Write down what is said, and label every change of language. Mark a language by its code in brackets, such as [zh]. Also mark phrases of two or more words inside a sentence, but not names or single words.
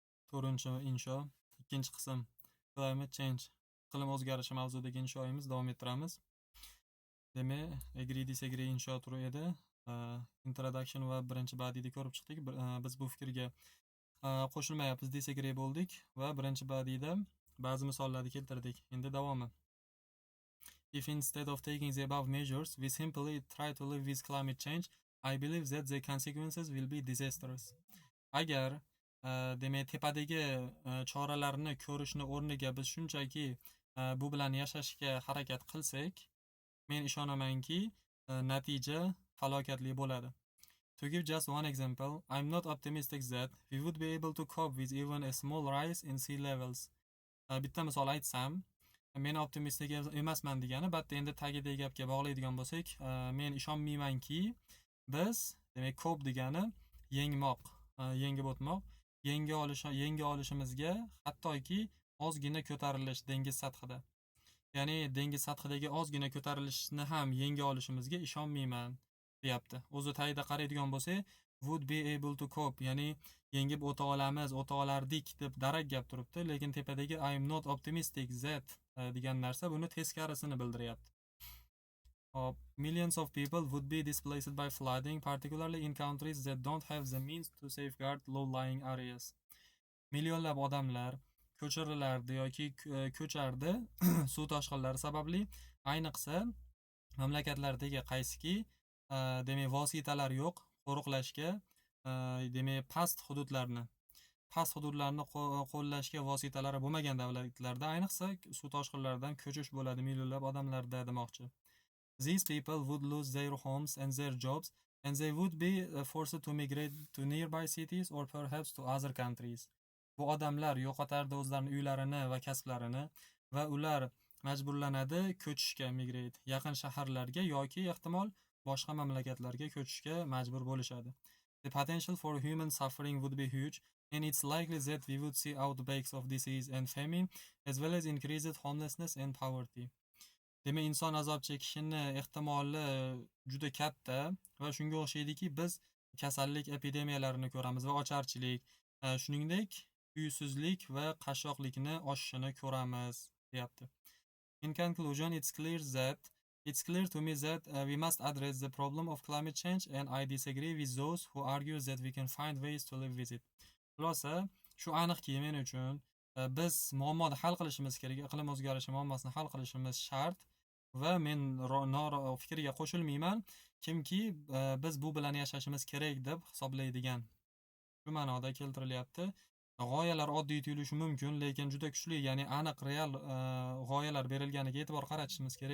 [uz] To'rtinchi insho, ikkinchi qism [en] Climate Change, [uz] iqlim o'zgarishi mavzudagi inshoimiz davom ettiramiz. Demak, [en] agree disagree [uz] insho turi edi. Introduction va birinchi badiiyda ko'rib chiqdik. Biz bu fikrga qo'shilmayapmiz, disagree bo'ldik va birinchi badiiyda ba'zi misollarni keltirdik. Endi davomi. [en] If instead of taking the above measures, we simply try to live with climate change, I believe that the consequences will be disastrous. [uz] Agar demak tepadagi choralarni ko'rishni o'rniga biz shunchaki bu bilan yashashga harakat qilsak, men ishonamanki natija falokatli bo'ladi. [en] To give just one example, I'm not optimistic that we would be able to cope with even a small rise in sea levels. [uz] Bitta misol aytsam, men optimistik emasman degani, batda endi tagidagi gapga bog'laydigan bo'lsak, men ishonmaymanki biz, demak cope degani yengmoq, yengib o'tmoq, yenga olishimizga hattoki ozgina ko'tarilish dengiz sathida. Ya'ni dengiz sathidagi ozgina ko'tarilishni ham yenga olishimizga ishonmayman deyapti. O'zi tagida qaraydigan bo'lsak, [en] would be able to cope, [uz] ya'ni yengib o'ta olamiz, o'ta olardik deb darak gap turibdi, lekin tepadagi [en] I am not optimistic that [uz] degan narsa buni teskarisini bildiryapti. [en] Millions of people would be displaced by flooding, particularly in countries that don't have the means to safeguard low-lying areas. [uz] Millionlab odamlar ko'chirilardi yoki ko'chardi suv toshqinlari sababli, ayniqsa mamlakatlardagi qaysiki demak vositalar yo'q qo'riqlashga, demak past hududlarni qo'llashga vositalari bo'lmagan davlatlarda ayniqsa suv toshqinlaridan ko'chish bo'ladi millionlab odamlarda demoqchi. [en] These people would lose their homes and their jobs, and they would be forced to migrate to nearby cities or perhaps to other countries. [uz] Bu odamlar yo'qotardi o'zlarining uylarini va kasblarini va ular majburlanadi ko'chishga, migrate, yaqin shaharlarga yoki ehtimol boshqa mamlakatlarga ko'chishga majbur bo'lishadi. [en] The potential for human suffering would be huge, and it's likely that we would see outbreaks of disease and famine, as well as increased homelessness and poverty. [uz] Demak, inson azob chekishini ehtimoli juda katta va shunga o'xshaydiki, biz kasallik epidemiyalarini ko'ramiz va ocharchilik, shuningdek uysizlik va qashshoqlikni oshishini ko'ramiz, deyapti. [en] In conclusion, it's clear to me that we must address the problem of climate change, and I disagree with those who argue that we can find ways to live with it. [uz] Xulosa, shu aniqki men uchun biz muammoni hal qilishimiz kerak, iqlim o'zgarishi muammosini hal qilishimiz shart va men fikrga qo'shilmayman, kimki biz bu bilan yashashimiz kerak deb hisoblaydigan. Shu ma'noda keltirilyapti. G'oyalar oddiy tuyulishi mumkin, lekin juda kuchli, ya'ni aniq real g'oyalar berilganiga e'tibor qaratishimiz kerak.